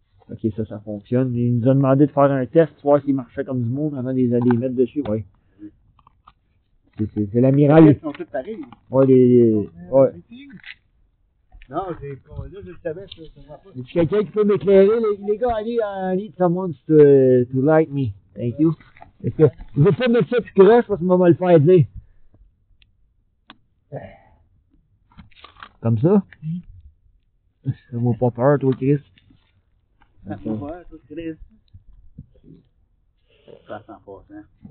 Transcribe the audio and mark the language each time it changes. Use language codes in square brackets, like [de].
[fr] Ok, ça fonctionne. Il nous a demandé de faire un test, voir s'il marchait comme du monde avant de les mettre dessus, ouais. C'est l'amiral. Ils sont tous pareils. Ouais, ouais. Non, là, je le savais, ça va pas. Y a quelqu'un qui peut m'éclairer? Les gars, [en] I need someone to like me. Thank you. [fr] Est-ce que je veux pas mettre ça tout croche parce que maman va le faire dire. Comme ça? Ça m'a pas peur, toi, Chris. Ça fait peur, toi, Chris. Ça sent pas, hein.